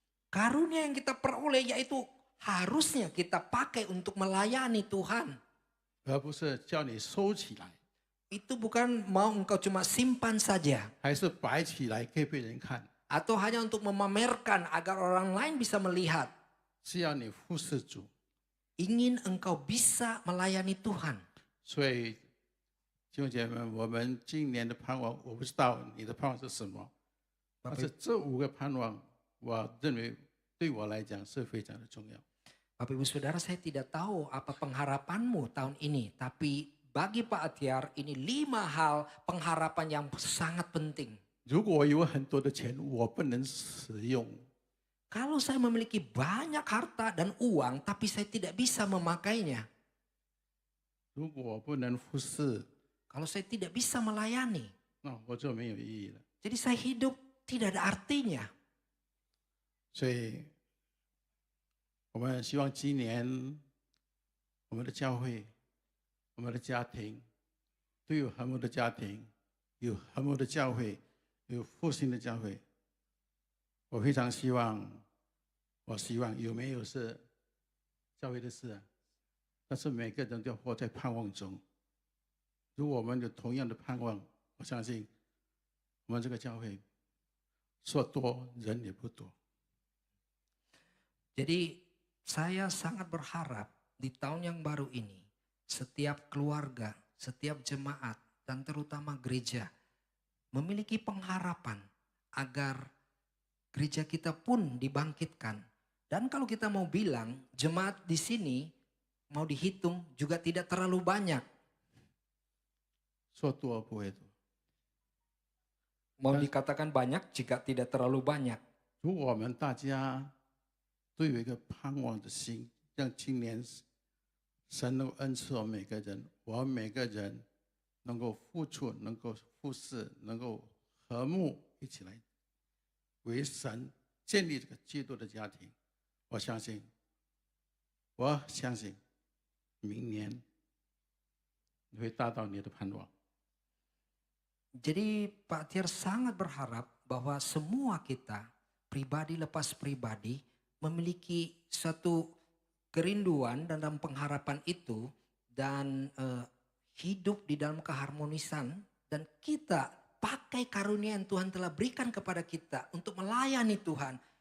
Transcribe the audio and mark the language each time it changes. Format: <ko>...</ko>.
<id>Karunia yang kita peroleh yaitu harusnya kita pakai untuk melayani Tuhan.</id> <zh>而不是叫你收起来，</zh> <id>Itu bukan mau engkau cuma simpan saja.</id> <zh>还是摆起来给别人看，</zh> <id>Atau hanya untuk memamerkan agar orang lain bisa melihat.</id> <zh>是要你服侍主。</zh> <id>Ingin engkau bisa melayani Tuhan.</id> <zh>所以弟兄姐妹们，我们今年的盼望，我不知道你的盼望是什么，但是这5个盼望，我认为对我来讲是非常的重要。</zh> <id>Bapak Ibu Saudara, saya tidak tahu apa pengharapanmu tahun ini. Tapi bagi Pak Atiar ini 5 hal pengharapan yang sangat penting.</id> <zh>如果我有很多的钱，我不能使用，</zh> <id>Kalau saya memiliki banyak harta dan uang tapi saya tidak bisa memakainya.</id> <zh>如果我不能服侍，</zh> <id>Kalau saya tidak bisa melayani.</id> <zh>那我就没有意义了。</zh> <id>Jadi saya hidup tidak ada artinya.</id> <zh>所以，我们希望今年我们的教会、我们的家庭都有和睦的家庭，有和睦的教会，有复兴的教会。我非常希望，我希望有没有是教会的事啊？但是每个人都要活在盼望中。如果我们有同样的盼望，我相信我们这个教会说多人也不多。</zh> <id>Jadi saya sangat berharap di tahun yang baru ini setiap keluarga, setiap jemaat dan terutama gereja memiliki pengharapan agar gereja kita pun dibangkitkan. Dan kalau kita mau bilang jemaat di sini mau dihitung juga tidak terlalu banyak.</id> <zh>说多不会多。</zh> <id>Mau dikatakan banyak jika tidak terlalu banyak.</id> <zh>如果我们大家都有一个盼望的心，让今年神能够恩赐我们每个人，我们每个人能够付出，能够服侍，能够和睦一起来为神建立这个基督的家庭。我相信，明年你会达到你的盼望。</zh> <id>Jadi Pak Tiar sangat berharap bahwa semua kita pribadi lepas pribadi memiliki satu kerinduan dan dalam pengharapan itu dan hidup di dalam keharmonisan dan kita pakai karunia yang Tuhan telah berikan kepada kita untuk melayani Tuhan.</id>